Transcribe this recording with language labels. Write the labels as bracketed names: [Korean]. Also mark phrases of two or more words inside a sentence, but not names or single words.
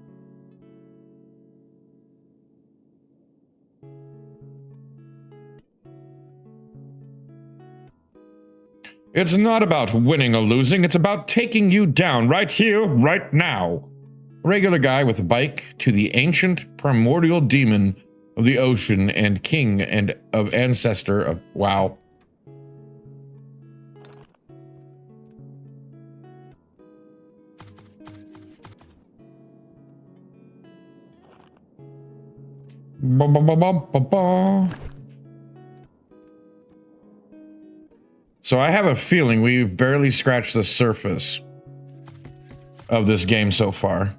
[English] It's not about winning or losing. It's about taking you down right here, right now. Regular guy with a bike to the ancient primordial demon of the ocean and king and of ancestor of wow. Ba, ba, ba, ba, ba, ba. So I have a feeling we've barely scratched the surface of this game so far.